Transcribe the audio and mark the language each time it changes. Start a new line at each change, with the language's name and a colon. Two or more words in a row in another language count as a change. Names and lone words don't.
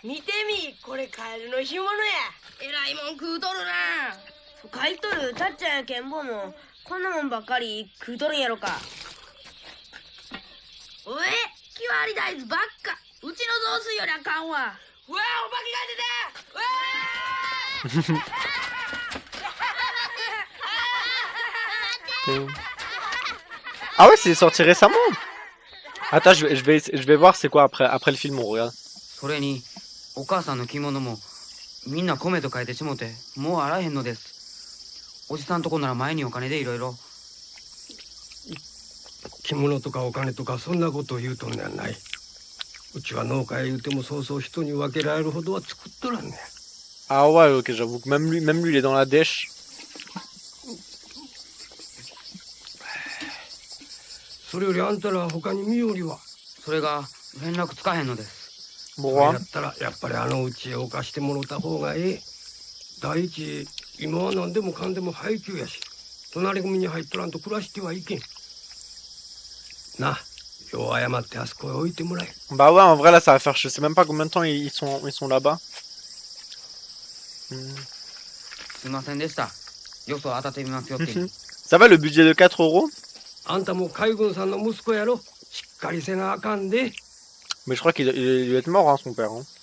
Japanese: 見てみ、これカエルの干物や。えらいもん食うとるな。都会っとるたっちゃんやけんぼもこんなもんばっかり食うとるんやろか。おえ、キワリ大豆ばっか。うちの雑炊よりあかんわ。うわ、お化けが出て。うわ
French: Ah ouais, c'est sorti récemment. Attends, je vais voir c'est quoi après le film, on regarde.
Japanese: それにお母さんの着物もみんな米と書いてしもてもうあらへんのです。おじさんとこなら前にお金でいろいろ。着物とかお金とかそんなことを言うとんねやない。うちは農家へ言うてもそうそう人に分けられるほどは作っとらんねん。
French: Ah ouais, ok, j'avoue que même lui il est dans la dèche.
Japanese: それよりあんたら他に身寄りは？それが連絡つかへんのです。それやったらやっぱりあのうちへ置かしてもろた方がええ。第一今は何でもかんでも配給やし隣組に入っとらんと暮らしてはいけん。なあ、よう謝ってあそこへ置いてもらえ。
French: Bah ouais, en vrai là ça va faire, je sais même pas combien de temps ils sont là-bas.
Japanese: すいませんでした。よそ当たってみますよって。
French: Ça va le budget de 4 euros?
Japanese: あんたも海軍さんの息子やろ。しっかりせなあかんで。
French: Mais je crois qu'il doit être mort, hein, son père. Hein.